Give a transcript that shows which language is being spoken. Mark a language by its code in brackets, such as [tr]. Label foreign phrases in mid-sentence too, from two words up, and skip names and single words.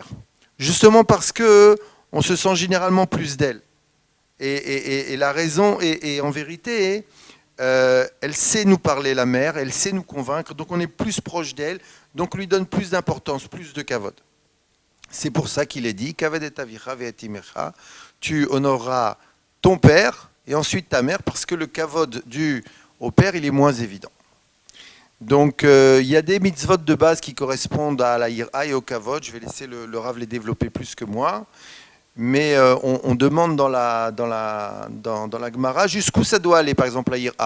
[fr] Justement parce que on se sent généralement plus d'elle. Et la raison est en vérité, elle sait nous parler, la mère, elle sait nous convaincre, donc on est plus proche d'elle, donc on lui donne plus d'importance, plus de kavod. C'est pour ça qu'il est dit, [he] כבד את אביך ואת אמך, [fr] tu honoreras ton père et ensuite ta mère, parce que le kavod dû au père, il est moins évident. Donc il y a des mitzvot de base qui correspondent à la yir'a et au kavod, je vais laisser le Rav les développer plus que moi. Mais on demande dans la Gemara jusqu'où ça doit aller, par exemple la yir'a.